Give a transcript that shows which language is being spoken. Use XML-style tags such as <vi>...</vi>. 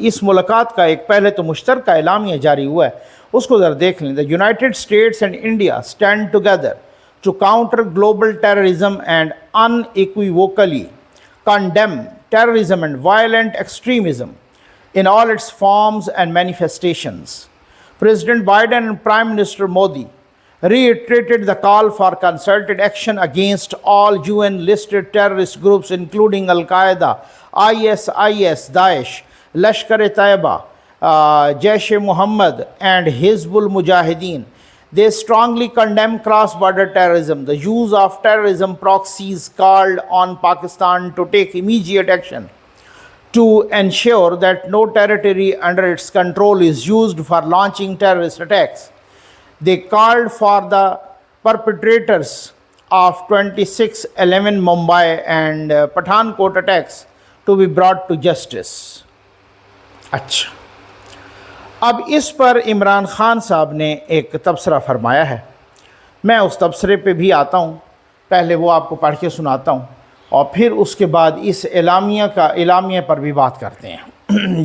<hi>इस मुलाकात का एक पहले तो मुश्तरका एलामिया जारी हुआ है, उसको ज़रा देख लें।</hi> <en>The United States and India stand together to counter global terrorism and unequivocally condemn terrorism and violent extremism in all its forms and manifestations. President Biden and Prime Minister Modi reiterated the call for concerted action against all UN-listed terrorist groups including Al-Qaeda, ISIS, Daesh, Lashkar-e-Taiba, Jaish-e-Mohammed and Hizbul Mujahideen. They strongly condemn cross-border terrorism. The use of terrorism proxies called on Pakistan to take immediate action to ensure that no territory under its control is used for launching terrorist attacks. They called for the perpetrators of 26/11 Mumbai and Pathankot attacks to be brought to justice.</en> <hi>अच्छा, अब इस पर इमरान ख़ान साहब ने एक तबसरा फरमाया है। मैं उस तबसरे पे भी आता हूँ, पहले वो आपको पढ़ के सुनाता हूँ, और फिर उसके बाद इस एलामिया पर भी बात करते हैं।</hi>